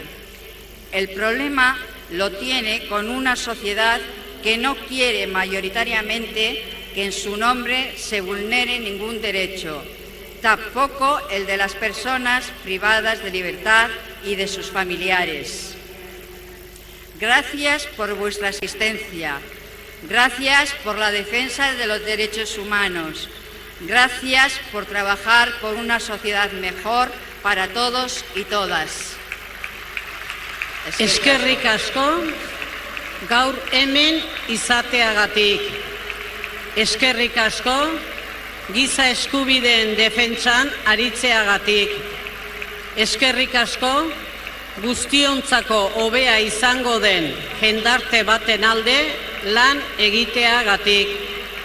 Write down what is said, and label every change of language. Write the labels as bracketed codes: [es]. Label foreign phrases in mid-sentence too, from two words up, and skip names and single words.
[es] El problema lo tiene con una sociedad que no quiere mayoritariamente que en su nombre se vulnere ningún derecho, tampoco el de las personas privadas de libertad y de sus familiares. Gracias por vuestra asistencia. Gracias por la defensa de los derechos humanos. Gracias por trabajar por una sociedad mejor para todos y todas. [eu] Eskerrik asko, gaur hemen izateagatik. Eskerrik asko, giza eskubideen defentsan aritzeagatik. Eskerrik asko, guztiontzako hobea izango den jendarte baten alde lan egiteagatik.